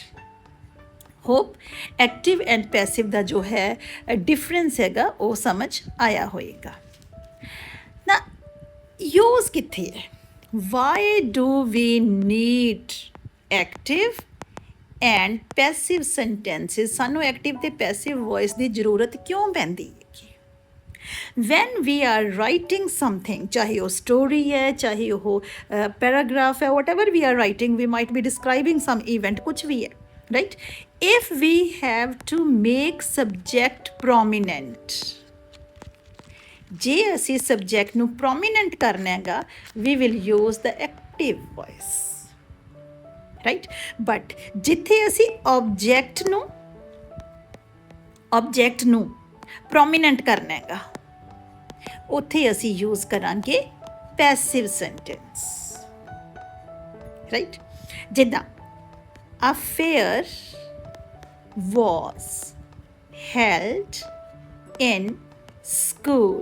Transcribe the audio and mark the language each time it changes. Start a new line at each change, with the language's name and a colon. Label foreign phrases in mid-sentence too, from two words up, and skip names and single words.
English: hope active and passive
Punjabi: ਦਾ ਜੋ ਹੈ ਡਿਫਰੈਂਸ ਹੈਗਾ ਉਹ ਸਮਝ ਆਇਆ ਹੋਏਗਾ ਨਾ। ਯੂਜ਼ ਕਿੱਥੇ ਹੈ?
English: why do we need active and passive sentences?
Punjabi: ਸਾਨੂੰ ਐਕਟਿਵ ਤੇ
English: passive voice
Punjabi: ਦੀ ਜ਼ਰੂਰਤ ਕਿਉਂ ਪੈਂਦੀ ਹੈ?
English: when we are writing something,
Punjabi: ਚਾਹੇ ਉਹ story ਹੈ, ਚਾਹੇ ਉਹ paragraph ਹੈ,
English: whatever we are writing, we might be describing some event,
Punjabi: ਕੁਛ ਵੀ ਹੈ,
English: right? If we have to make subject prominent,
Punjabi: ਜੇ ਅਸੀਂ subject ਨੂੰ prominent ਕਰਨਾ ਹੈਗਾ,
English: we will use the active voice, right?
Punjabi: But ਜਿੱਥੇ ਅਸੀਂ object ਨੂੰ prominent ਕਰਨਾ ਹੈਗਾ, ਉੱਥੇ ਅਸੀਂ ਯੂਜ਼ ਕਰਾਂਗੇ
English: passive sentence, right? ਜਿੱਦਾਂ a fair was held in school.